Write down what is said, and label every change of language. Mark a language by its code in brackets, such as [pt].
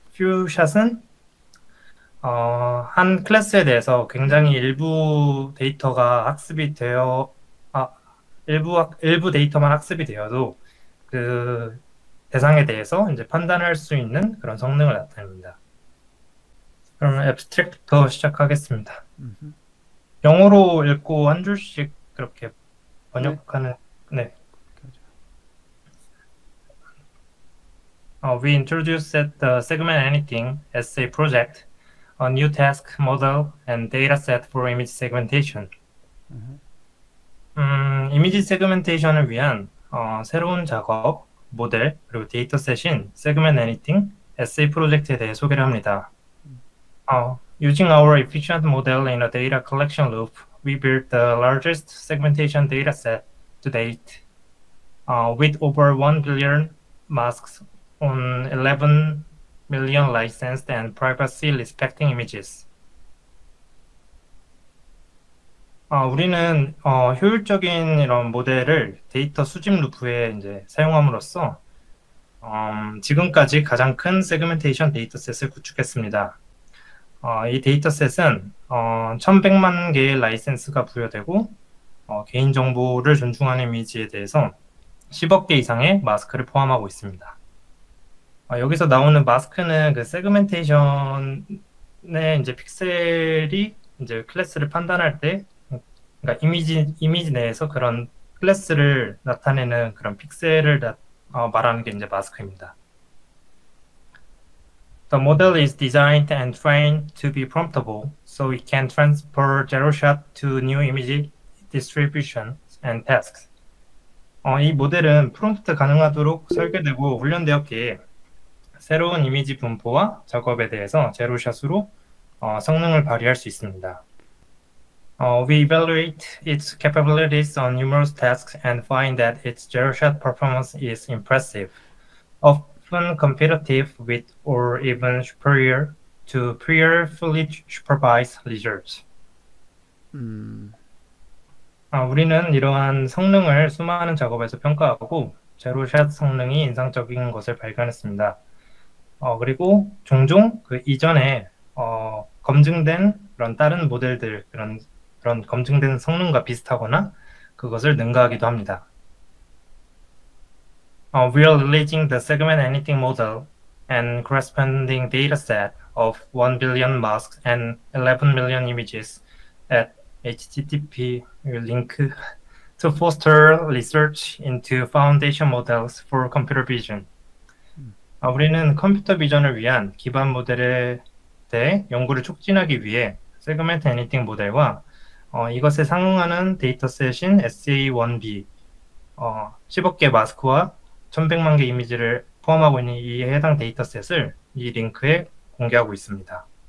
[ko] 퓨샷은 한 클래스에 대해서 굉장히 일부 데이터가 학습이 되어 일부 데이터만 학습이 되어도 그 대상에 대해서 이제 판단할 수 있는 그런 성능을 나타냅니다. 그러면 앱스트랙트부터 시작하겠습니다. 영어로 읽고 한 줄씩 그렇게 번역하는. 네. [en] We introduced the segment anything as a project, a new task, model, and dataset for image segmentation. [ko] 이미지 세그멘테이션을 위한 새로운 작업, 모델, 그리고 데이터셋인 Segment Anything SA 프로젝트에 대해 소개를 합니다. [en] Using our efficient model in a data collection loop, we built the largest segmentation dataset to date, with over 1 billion masks on 11 million licensed and privacy-respecting images. [ko] 우리는 효율적인 이런 모델을 데이터 수집 루프에 이제 사용함으로써 지금까지 가장 큰 세그멘테이션 데이터셋을 구축했습니다. 이 데이터셋은 1100만 개의 라이센스가 부여되고 개인정보를 존중하는 이미지에 대해서 10억 개 이상의 마스크를 포함하고 있습니다. 여기서 나오는 마스크는 그 세그멘테이션의 이제 픽셀이 이제 클래스를 판단할 때, 그러니까 이미지 내에서 그런 클래스를 나타내는 그런 픽셀을 말하는 게 이제 마스크입니다. [en] The model is designed and trained to be promptable, so it can transfer zero-shot to new image distributions and tasks. [ko] 이 모델은 프롬프트 가능하도록 설계되고 훈련되었기에 새로운 이미지 분포와 작업에 대해서 제로샷으로 성능을 발휘할 수 있습니다. [en] We evaluate its capabilities on numerous tasks and find that its zero-shot performance is impressive, often competitive with or even superior to prior fully supervised results. [ko] 우리는 이러한 성능을 수많은 작업에서 평가하고 제로샷 성능이 인상적인 것을 발견했습니다. 그리고 종종 그 이전에 검증된 그런 다른 모델들, 그런 검증된 성능과 비슷하거나 그것을 능가하기도 합니다. [en] We are releasing the segment anything model and corresponding data set of 1 billion masks and 11 million images at HTTP link to foster research into foundation models for computer vision. [ko] 우리는 컴퓨터 비전을 위한 기반 모델에 대해 연구를 촉진하기 위해 세그멘트 애니팅 모델과 이것에 상응하는 데이터셋인 SA1B 10억 개 마스크와 1100만 개 이미지를 포함하고 있는 이 해당 데이터셋을 이 링크에 공개하고 있습니다.